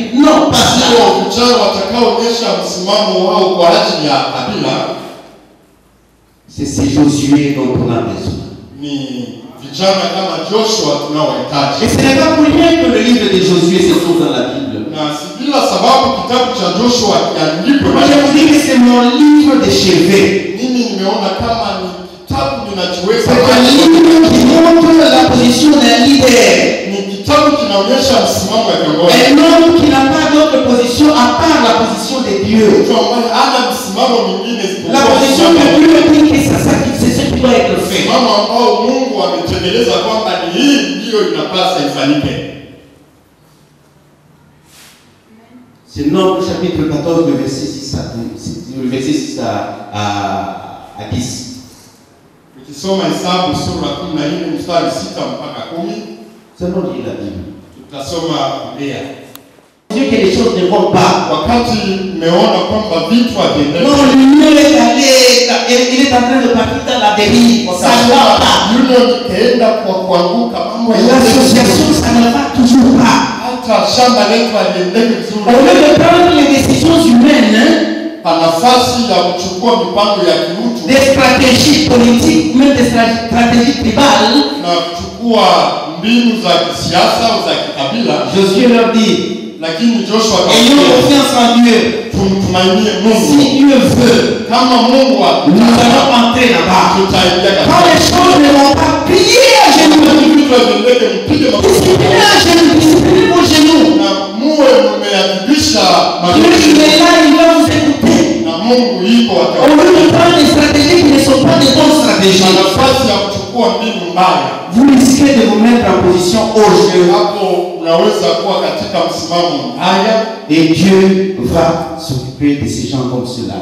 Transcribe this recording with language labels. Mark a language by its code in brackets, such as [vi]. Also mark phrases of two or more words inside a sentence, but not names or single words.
[fr] Non, pas ça. C'est Josué dont on a besoin. Et ce n'est pas pour rien que le livre de Josué se trouve dans la Bible. [sw] kila sababu kitabu cha Joshua kiandikwe. [fr] Moi, je vous dis que c'est mon livre de chevet. [sw] Mimi nimeona kama ni kitabu ninachoweza [fr] C'est un livre qui montre la position d'un leader. [sw] ni kitabu kinaonyesha msimamo wa kiongozi. [fr] Un homme qui n'a pas d'autre position à part la position de Dieu. [sw] Mtu ambaye hana msimamo mwingine [fr] La position de Dieu dit que c'est ce qui doit être fait. [sw] msimamo ambao Mungu ametengeneza kwamba ni hii ndiyo inapasa ifanyike. [fr] C'est Nombre chapitre 14, le verset 6 à 10. [sw] Ukisoma Hesabu sura 14 mstari 6 mpaka 10, [fr] Seulement lire la Bible. [sw] tutasoma Biblia. [fr] Dieu que les choses ne vont pas. [sw] Wakati mmeona kwamba vitu haviendelei, [fr] Non, l'union est allée, il est en train de partir dans la dérive. Ça ne va pas. [sw] union ikaenda kwa kuanguka, mambo [fr] L'association, ça ne va toujours pas. [sw] hata shamba letu haliendeki vizuri. [fr] Au lieu de prendre les décisions humaines, [sw] Pa nafasi ya kuchukua mipango ya kiutu [fr] des stratégies politiques, même des stratégies tribales, [sw] na kuchukua mbinu za kisiasa au za kikabila, [fr] Josué leur dit, [sw] lakini Joshua [fr] ayons [sw] akamwambia [fr] confiance en Dieu. [sw] tumtumainie [fr] Si [sw] Mungu. [fr] Dieu veut, [sw] Kama Mungu [fr] nous allons entrer là-bas. [sw] tutaingia [fr] Quand [sw] katika [fr] les choses ne vont pas, priez à genoux. [sw] vitu haviendeke, mpige makofi [fr] Disciplinez à genoux, disciplinez vos genoux. [sw] na muwe mmeadhibisha [fr] Dieu, il [sw] magoti [fr] est là, il va vous écouter. [sw] na Mungu yuko [fr] Au [sw] ataona. [fr] lieu de prendre des stratégies qui ne sont pas des bonnes [sw] Na [fr] stratégies, [sw] nafasi ya kuchukua mbinu mbaya, [fr] vous risquez de vous mettre en position au jeu. [sw] hapo unaweza kuwa katika msimamo mbaya, [fr] Et Dieu va s'occuper de ces gens comme cela.